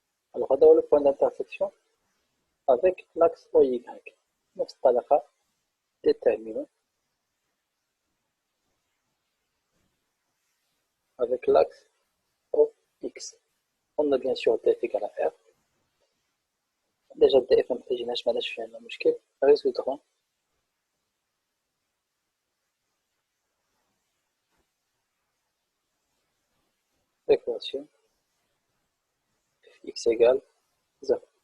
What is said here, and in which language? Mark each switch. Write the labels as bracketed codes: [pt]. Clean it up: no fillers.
[fr] Alors, [ar] هذا هو [fr] le point d'intersection avec l'axe OY. [ar] نفس الطريقة [fr] déterminons avec l'axe OX. On a bien sûr df égale à R. [ar] Déjà df ما تجيناش معناش فيها مشكل. [fr] Résoudre l'équation fx égale 0.